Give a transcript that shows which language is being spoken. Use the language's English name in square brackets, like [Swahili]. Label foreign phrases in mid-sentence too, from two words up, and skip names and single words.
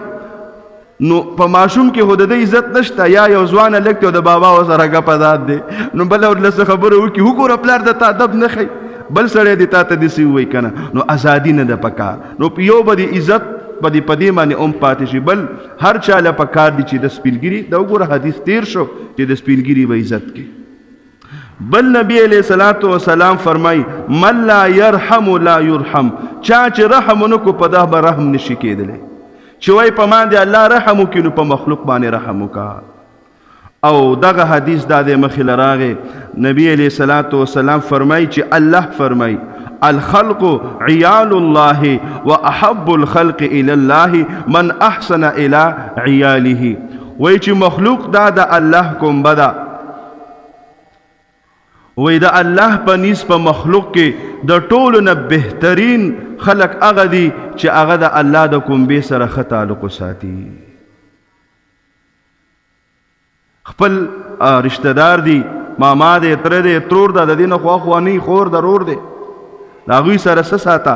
[Pashto] نو په ماشوم کې خو د ده عزت نشته، یا یو ځوان هلک دی او د بابا سره ګپ اداد دی نو بله ورله څه خبره وکړي وګوره پلار د تا ادب نه ښایي، بل سړی دی تا ته داسې ووایي که نه نو ازادي نه ده پکار. نو یو به د عزت په دې باندې هم پاتې شي. بل هر چا له پکار دی چې د سپینګیري د وګوره حدیث تیر شو چې د سپینګیري به عزت کوي. بل نبی [Arabic] علیہ الصلوۃ والسلام [Pashto] فرمای [Arabic] من لا يرحم لا يرحم. [Pashto] چا چې رحم نکو په ده به رحم نشي کېدلی. چې وای په ما دې الله رحم وکړي نو په مخلوق باندې رحم وکړه. او دغه حدیث دا د مخې له راغی نبی [Arabic] علیہ الصلوۃ والسلام [Pashto] فرمای چې الله فرمای [Arabic] الخلق عیال الله واحب الخلق الى الله من احسن الى عیاله. [Pashto] وای چې مخلوق دا د الله کومبه ده، وی د الله په نیز په مخلوق کې د ټولو نه بهترین خلق هغه دي چې هغه د الله د کومبې سره ښه تعلق وساتي. خپل رشته دار دي، ماما دی، تره دی، ترور ده، د دې نه خواخواني خور د رور دی، د هغوی سره څه ساته؟